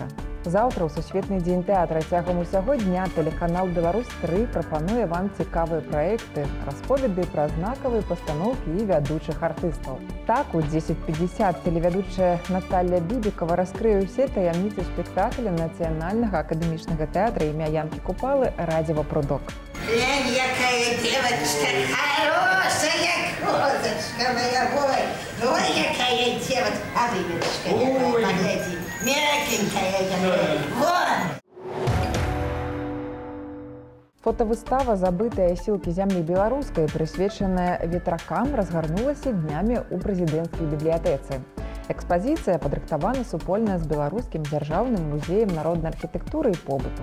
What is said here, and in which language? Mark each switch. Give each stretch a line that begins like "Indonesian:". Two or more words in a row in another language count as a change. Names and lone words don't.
Belarusian: Заўтра ў Сусветны дзень тэатра цягам усяго дня тэлеканал «Беларусь-3» прапануе вам цікавыя праекты, расповеды пра знакавыя пастаноўкі і вядучых артыстаў. Так, у 10:50 тэлевядучая Наталья Бібікова раскрые ўсе таямніцы спектакля Нацыянальнага акадэмічнага тэатра імя Янкі Купалы «Радзева прудок».
Russian: Глянь, якая девочка, хорошая козочка моя, ой, якая девочка, а вы, Верочка, погляди, мягенькая якая, вон!
Belarusian: Фотавыстава «Забытыя сілкі зямлі беларускай», прысвечаная ветракам, разгарнулася днямі ў прэзідэнцкай бібліятэцы. Экспазіцыя падрыхтавана супольна з беларускім дзяржаўным музеем народнай архітэктуры і побыту.